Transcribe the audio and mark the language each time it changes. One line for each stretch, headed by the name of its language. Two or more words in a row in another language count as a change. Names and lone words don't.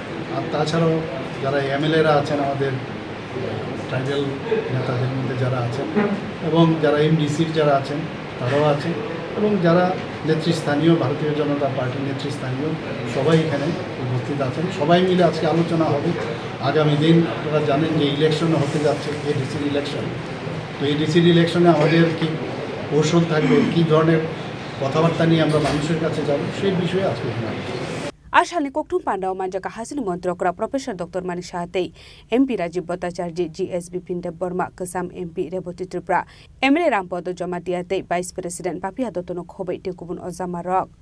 Bangla: আর তাছাড়াও যারা এমএলএরা আছেন আমাদের ট্রাইবেল নেতাদের মধ্যে যারা আছেন এবং যারা এমডিসির যারা আছেন তারাও আছেন এবং যারা নেতৃস্থানীয় ভারতীয় জনতা পার্টির নেতৃস্থানীয় সবাই এখানে উপস্থিত আছেন। সবাই মিলে আজকে আলোচনা হবে। আগামী দিন আপনারা জানেন যে ইলেকশন হতে যাচ্ছে, এডিসির ইলেকশন। তো এডিসির ইলেকশনে আমাদের কি কৌশল থাকবে, কী ধরনের কথাবার্তা নিয়ে আমরা মানুষের কাছে যাব সেই বিষয়ে আজকে এখানে
Kok Borok: आशालनि कोकठुम पांडाव मांजाका हासिल मन्त्रकरा प्रोफेसर डॉक्टर मानिक शाहते एमपी राजीव भट्टाचार्य जीएसबी पिंडे बर्मा कसाम एमपी रेवती त्रिपुरा एमएलए रामपद जमातियाते वाइस प्रेसिडेंट पापिया दत्तनो खोबै टेकुबुन अजामा रक